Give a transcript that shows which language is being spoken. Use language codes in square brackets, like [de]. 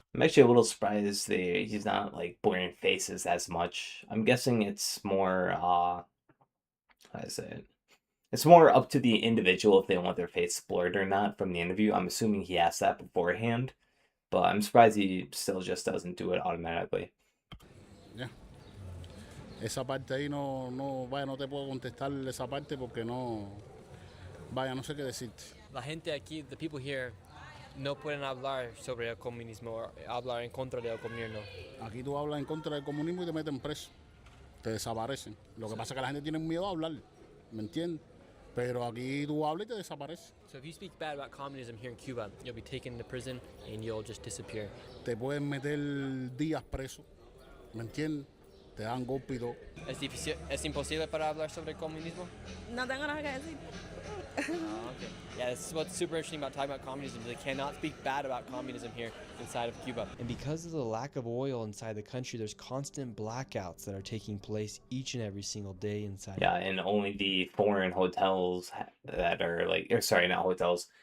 [en] I'm actually a little surprised he's not like blurring faces as much. I'm guessing it's more how do I say it? It's more up to the individual if they want their face blurred or not from the interview. I'm assuming he asked that beforehand, but I'm surprised he still just doesn't do it automatically. [es] Ya. Esa parte ahí vaya, no te puedo contestar esa parte porque vaya, no sé qué decirte. La gente aquí, [en] the people here, [es] no pueden hablar sobre el comunismo o hablar en contra del gobierno. Aquí tú hablas en contra del comunismo y te meten preso, te desaparecen. Lo que pasa es que la gente tiene miedo a hablar, ¿me entiendes? Pero aquí tú hablas y te desapareces. [en] So if you speak bad about communism here in Cuba, you'll be taken to prison and you'll just disappear. [es] Te pueden meter días preso, ¿me entiendes? Te dan golpe y todo. ¿Es imposible para hablar sobre el comunismo? No tengo nada que decir. [en] Okay. Yeah, this is what's super interesting about talking about communism. They cannot speak bad about communism here inside of Cuba. And because of the lack of oil inside the country, there's constant blackouts that are taking place each and every single day inside. Yeah, and only the foreign hotels that are like, or sorry, not hotels.